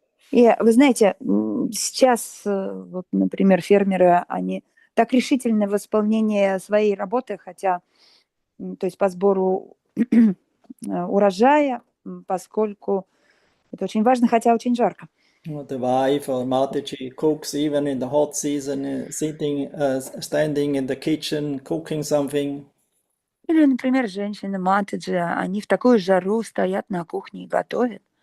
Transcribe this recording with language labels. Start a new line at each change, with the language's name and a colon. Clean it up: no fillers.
Russian: И вы знаете, сейчас, вот, например, фермеры, они так решительны в исполнении своей работы, хотя, то есть по сбору урожая, поскольку это очень важно, хотя очень жарко.
English: The wife or Mataji cooks even in the hot season, standing in the kitchen, cooking something.
Russian: Или, например, женщины Матаджи, они в такую жару стоят на кухне и готовят.